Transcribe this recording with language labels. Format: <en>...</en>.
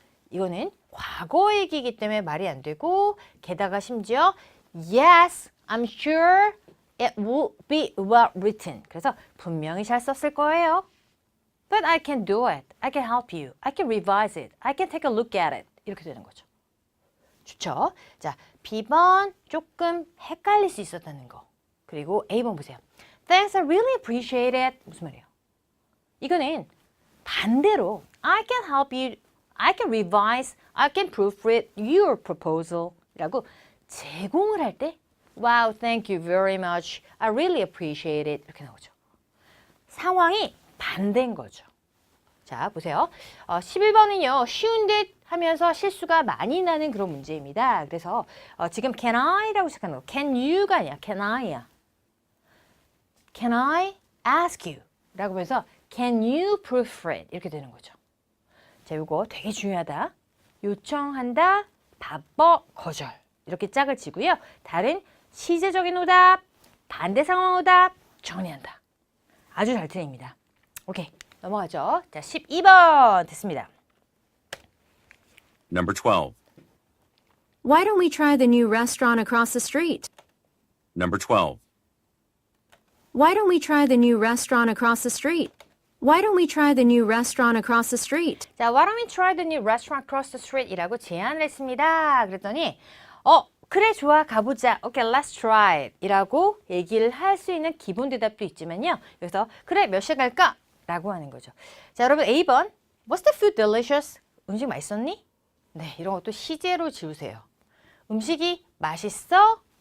<ko>이거는 과거 얘기이기 때문에 말이 안 되고 게다가 심지어</ko> <en>Yes, I'm sure it will be well written.</en> <ko>그래서 분명히 잘 썼을 거예요.</ko> <en>But I can do it. I can help you. I can revise it. I can take a look at it.</en> <ko>이렇게 되는 거죠. 좋죠? 자, B번 조금 헷갈릴 수 있었다는 거. 그리고 A번 보세요.</ko> <en>Thanks, I really appreciate it.</en> <ko>무슨 말이에요? 이거는 반대로</ko> <en>I can help you. I can revise. I can proofread your proposal.</en> <ko>라고 제공을 할 때</ko> <en>Wow, thank you very much. I really appreciate it.</en> <ko>이렇게 나오죠. 상황이 반대인 거죠. 자, 보세요. 11번은요. 쉬운 듯 하면서 실수가 많이 나는 그런 문제입니다. 그래서 지금</ko> <en>can I</en> <ko>라고 시작하는 거.</ko> <en>can you</en> <ko>가 아니야.</ko> <en>can I야. Can I ask you?</en> <ko>라고 하면서</ko> <en>can you proofread?</en> <ko>이렇게 되는 거죠. 자, 이거 되게 중요하다. 요청한다, 바빠, 거절. 이렇게 짝을 지고요. 다른 시제적인 오답, 반대 상황 오답 정리한다. 아주 잘 틀립니다. 오케이, 넘어가죠. 자, 12번 됐습니다.</ko> <en>Number 12. Why don't we try the new restaurant across the street? Number 12. Why don't we try the new restaurant across the street? Why don't we try the new restaurant across the street? 자, why don't we try the new restaurant across the street?</en> <ko>이라고 제안을 했습니다. 그랬더니 그래, 좋아, 가보자.</ko> <en>Okay, let's try it.</en> <ko>이라고 얘기를 할 수 있는 기본 대답도 있지만요. 여기서 그래, 몇 시에 갈까? 라고 하는 거죠. 자, 여러분 A번.</ko> <en>Was the food delicious?</en> <ko>음식 맛있었니? 네, 이런 것도 시제로 지우세요. 음식이 맛있어?</ko>